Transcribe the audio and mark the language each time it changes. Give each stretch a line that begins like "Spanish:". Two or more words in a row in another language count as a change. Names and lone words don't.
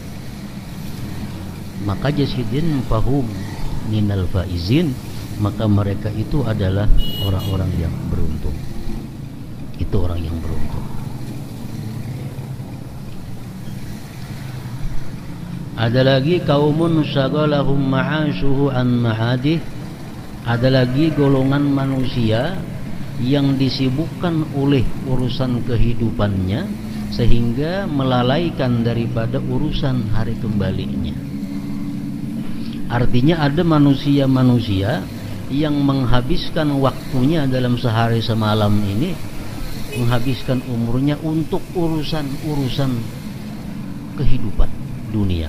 Indonesian: Maka
Arabic: جاسدين فهم من الفائزين,
Indonesian: maka mereka itu adalah orang-orang yang beruntung. Itu orang yang beruntung. Ada lagi
Arabic: قوم شغلهم معاشه عن معاده.
Indonesian: Ada lagi golongan manusia yang disibukkan oleh urusan kehidupannya sehingga melalaikan daripada urusan hari kembalinya. Artinya ada manusia-manusia yang menghabiskan waktunya dalam sehari semalam ini, menghabiskan umurnya untuk urusan-urusan kehidupan dunia.